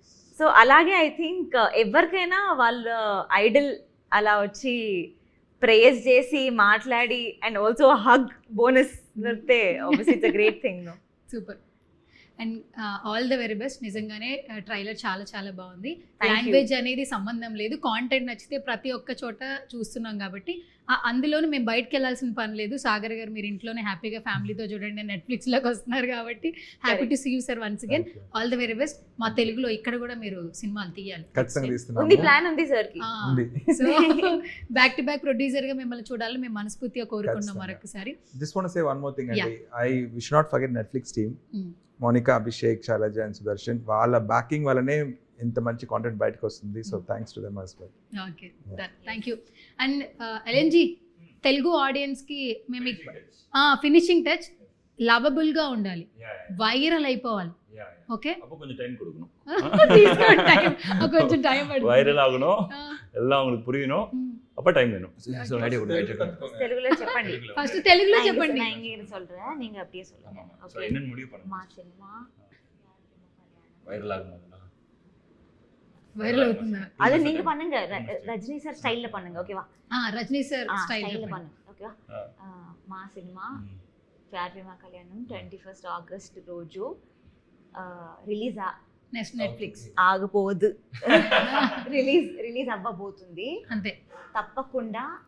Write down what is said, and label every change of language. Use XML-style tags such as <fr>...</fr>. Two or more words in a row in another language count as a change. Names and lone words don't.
<te>సో అలాగే</te> <en>I think</en> <te>ఎవరికైనా వాళ్ళ ఐడల్ అలా వచ్చి ప్రేజ్ చేసి మాట్లాడి</te> <en>and also hug bonus</en> <te>దొరికితే</te> <en>obviously it's a great thing. Super. And all the very best.</en> <te>నిజంగానే ట్రైలర్ చాలా చాలా బాగుంది.</te> <en>Thank you.</en> <te>లాంగ్వేజ్ అనేది సంబంధం లేదు, కాంటెంట్ నచ్చితే ప్రతి ఒక్క చోట చూస్తున్నాం కాబట్టి అందులోనూ మేము బయటకు వెళ్ళాల్సిన పని లేదు. సాగర్ గారు మీరు ఇంట్లోనే హ్యాపీగా ఫ్యామిలీతో చూడండి, నెట్ఫ్లిక్స్లోకి వస్తున్నారు కాబట్టి</te> <en>happy to see you sir once again. all the very best.</en> <te>మా తెలుగులో ఇక్కడ కూడా మీరు సినిమాలు తీయాలి. ఖచ్చితంగా ఉంది, తీస్తున్నాము. ప్లాన్ ఉంది సార్ కి. ఉంది. సో</te> <en>back to back</en> <te>ప్రొడ్యూసర్గా మిమ్మల్ని చూడాలని మేము మనస్ఫూర్తిగా కోరుకున్నాం ఖచ్చితంగా. మరొకసారి.</te> <en>Just want to say one more thing అండి. We should not forget Netflix team.</en> <te>మోనికా, అభిషేక్, శైలజ అండ్ సుదర్శన్, వాళ్ళ బ్యాకింగ్ వల్లనే ఇంత మంచి కాంటెంట్ బయటకు వస్తుంది.</te> <en>so thanks to them as well. okay, thank you.</en> <te>అండ్ ఎల్ఎన్జీ, తెలుగు ఆడియన్స్కి మేము</te> <en>finishing touch</en> <te>లవబుల్గా ఉండాలి, వైరల్ అయిపోవాలి. ఓకే,</te> <ta>அப்போ கொஞ்சம் டைம் கொடுக்கணும்.</ta> <te>తీసుకోండి టైం, కొంచెం టైం పడుతుంది.</te> <ta>வைரல் ஆகணும், எல்லாம் உங்களுக்கு புரியணும், அப்ப டைம் வேணும். சோ ஐடியா கொடுங்க, ஐடியா கொடுங்க.</ta> <te>తెలుగులో చెప్పండి. ఫస్ట్ తెలుగులో చెప్పండి.</te> <ta>நான் இங்க சொல்றேன், நீங்க அப்படியே சொல்லுங்க. சோ என்னன்னு முடிவு பண்ணுங்க.</ta> <te>మా సినిమా</te> <ta>வைரல் ஆகணும்.</ta> <te>వైరల్ అవుతుందా?</te> <ta>அது நீங்க பண்ணுங்க, ரஜினி சார் ஸ்டைல்ல பண்ணுங்க, ஓகேவா?</ta> <te>రజనీ సార్ స్టైల్ல స్టైల్</te> <ta>பண்ணுங்க, ఓకేవా?</ta> <te>మా సినిమా ప్యార్ ప్రేమ కళ్యాణం 21 ఆగస్ట్ రోజు రిలీజ్ నెట్ఫ్లిక్స్ ఆగబోదు, రిలీజ్ అవ్వబోతుంది. అంతే, తప్పకుండా</te>